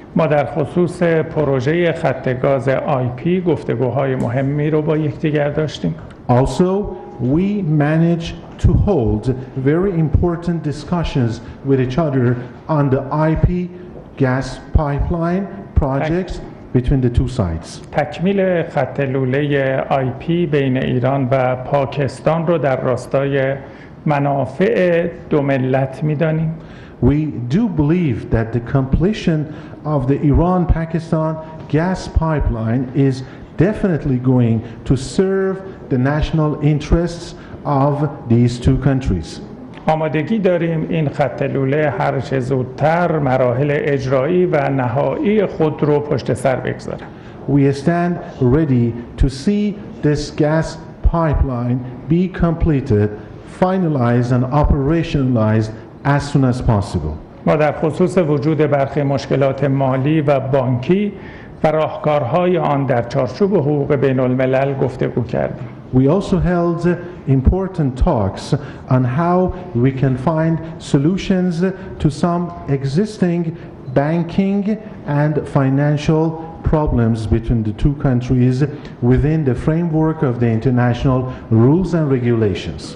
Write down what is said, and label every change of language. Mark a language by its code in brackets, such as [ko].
[fa] ما در خصوص پروژه خط گاز IP گفتگوهای مهمی رو با یکدیگر داشتیم. [en] Also, we managed to hold very important discussions with each other on the IP gas pipeline projects between the two sides. [fa] تکمیل خط لوله IP بین ایران و پاکستان رو در راستای منافع دو ملت می‌دانیم. [en] We do believe that the completion of the Iran-Pakistan gas pipeline is definitely going to serve the national interests of these two countries. [fa] آمادگی داریم این خط لوله هر چه زودتر مراحل اجرایی و نهایی خود رو پشت سر بگذاره. [en] We stand ready to see this gas pipeline be completed, finalized and operationalized as soon as possible. [fa] ما در خصوص وجود برخی مشکلات مالی و بانکی و راهکارهای آن در چارچوب حقوق بین الملل گفتگو کردیم. [en] We also held important talks on how we can find solutions to some existing banking and financial problems between the two countries within the framework of the international rules and regulations.